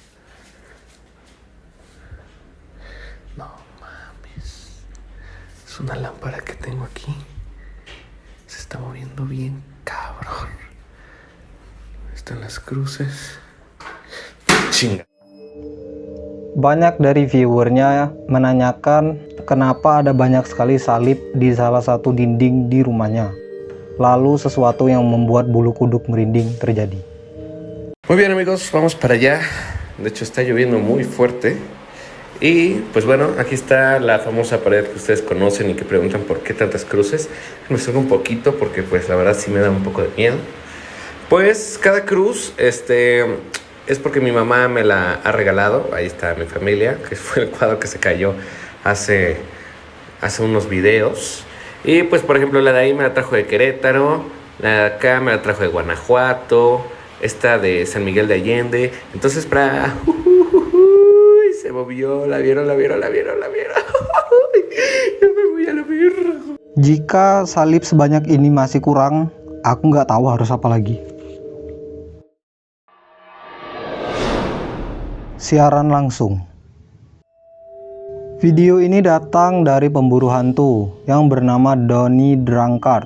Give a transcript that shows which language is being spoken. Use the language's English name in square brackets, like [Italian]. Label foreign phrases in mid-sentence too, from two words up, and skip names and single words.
[Spanish] No mames. Es una lámpara que tengo aquí. Se está moviendo bien cabrón. Están las cruces. Chinga. [Indonesian] Banyak dari viewernya menanyakan kenapa ada banyak sekali salib di salah satu dinding di rumahnya. Lalu sesuatu yang membuat bulu kuduk merinding terjadi. [Spanish] Muy bien amigos, vamos para allá. De hecho está lloviendo muy fuerte. Y pues bueno, aquí está la famosa pared que ustedes conocen y que preguntan por qué tantas cruces. Me suena un poquito porque pues la verdad sí me da un poco de miedo. Pues cada cruz, es porque mi mamá me la ha regalado. Ahí está mi familia, que fue el cuadro que se cayó hace unos videos. Y pues por ejemplo la de ahí me la trajo de Querétaro, la de acá me la trajo de Guanajuato, esta de San Miguel de Allende. Entonces se movió, la vieron. Ya me voy a la verga. [Indonesian] Jika salib sebanyak ini masih kurang, aku nggak tahu harus apa lagi. Siaran langsung. Video ini datang dari pemburu hantu yang bernama Donnie Drunkard.